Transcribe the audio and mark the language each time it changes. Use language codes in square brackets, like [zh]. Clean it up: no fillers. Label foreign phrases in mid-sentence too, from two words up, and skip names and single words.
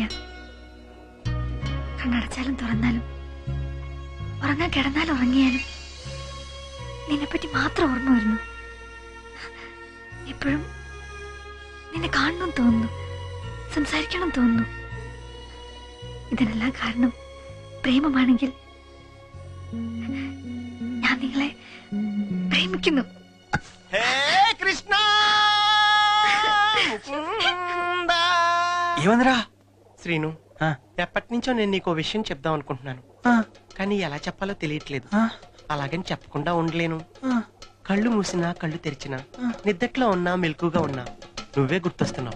[ml] കണ്ണടച്ചാലും തുറന്നാലും ഉറങ്ങാൻ കിടന്നാലും ഉറങ്ങിയാലും നിന്നെപ്പറ്റി മാത്രം ഓർമ്മ വരുന്നു. എപ്പോഴും നിന്നെ കാണണം തോന്നുന്നു, സംസാരിക്കണം തോന്നുന്നു. ഇതിനെല്ലാം കാരണം പ്രേമമാണെങ്കിൽ ഞാൻ നിങ്ങളെ പ്രേമിക്കുന്നു. [te] కృష్ణ ఏమందిరా? శ్రీను, ఆ, ఎప్పటి నుంచో నేను నీకు విషయం చెప్దాం అనుకుంటున్నాను, ఆ, కానీ ఎలా చెప్పాలో తెలియట్లేదు. ఆ, అలాగని చెప్పకుండా ఉండలేను. ఆ. కళ్ళు మూసినా కళ్ళు తెరిచినా, నిద్దట్లో ఉన్నా మెలకుగా ఉన్నా నువ్వే గుర్తొస్తున్నావు.